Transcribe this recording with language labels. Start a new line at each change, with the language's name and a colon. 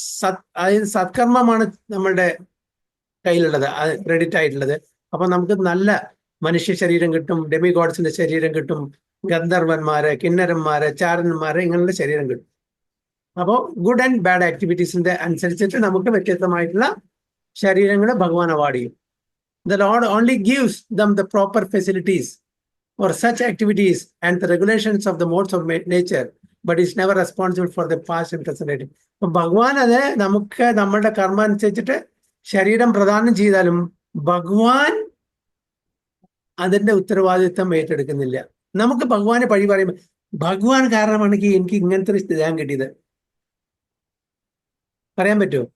Malayalam: അതായത് സത്കർമ്മമാണ് നമ്മളുടെ കയ്യിലുള്ളത്, ക്രെഡിറ്റ് ആയിട്ടുള്ളത്. അപ്പൊ നമുക്ക് നല്ല മനുഷ്യ ശരീരം കിട്ടും, ഡെമിഗോഡ്സിന്റെ ശരീരം കിട്ടും, ഗന്ധർവന്മാര്, കിന്നരന്മാര്, ചാരന്മാര്, ഇങ്ങനെയുള്ള ശരീരം കിട്ടും. അപ്പോൾ ഗുഡ് ആൻഡ് ബാഡ് ആക്ടിവിറ്റീസിന്റെ അനുസരിച്ചിട്ട് നമുക്ക് വ്യത്യസ്തമായിട്ടുള്ള ശരീരങ്ങൾ ഭഗവാൻ അവാർഡ് ചെയ്യും.
English: The Lord only gives them the proper facilities for such activities and the regulations of the modes of nature, but is never responsible for the past and present.
Malayalam: അപ്പൊ ഭഗവാൻ അത് നമുക്ക് നമ്മളുടെ കർമ്മ അനുസരിച്ചിട്ട് ശരീരം പ്രദാനം ചെയ്താലും ഭഗവാൻ അതിന്റെ ഉത്തരവാദിത്വം ഏറ്റെടുക്കുന്നില്ല. നമുക്ക് ഭഗവാനെ പഴി പറയുമ്പോൾ ഭഗവാൻ കാരണമാണെങ്കിൽ എനിക്ക് ഇങ്ങനത്തെ ഒരു സ്ഥിതിയാൻ കിട്ടിയത് പറയാൻ പറ്റുമോ?